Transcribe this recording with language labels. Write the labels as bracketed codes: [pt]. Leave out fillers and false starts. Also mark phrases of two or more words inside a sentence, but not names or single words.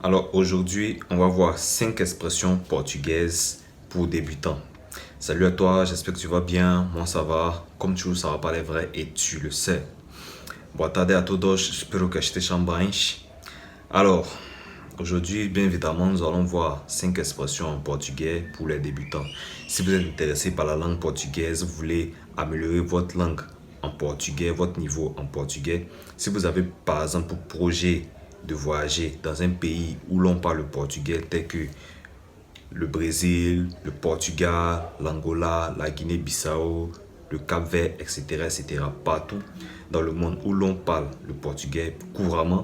[fr] Alors aujourd'hui, on va voir 5 expressions portugaises pour débutants. Salut à toi, j'espère que tu vas bien. Moi ça va. Como toujours, ça va parler vrai et tu le sais. [pt] Boa tarde a todos, espero que estejam bem. [fr] Alors, aujourd'hui, bien évidemment, nous allons voir 5 expressions en portugais pour les débutants. Si vous êtes intéressé par la langue portugaise, vous voulez améliorer votre langue en portugais, votre niveau en portugais. Si vous avez par exemple pour projet de voyager dans un pays où l'on parle le portugais, tel que le Brésil, le Portugal, l'Angola, la Guinée-Bissau, le Cap-Vert, etc., etc., partout dans le monde où l'on parle le portugais couramment.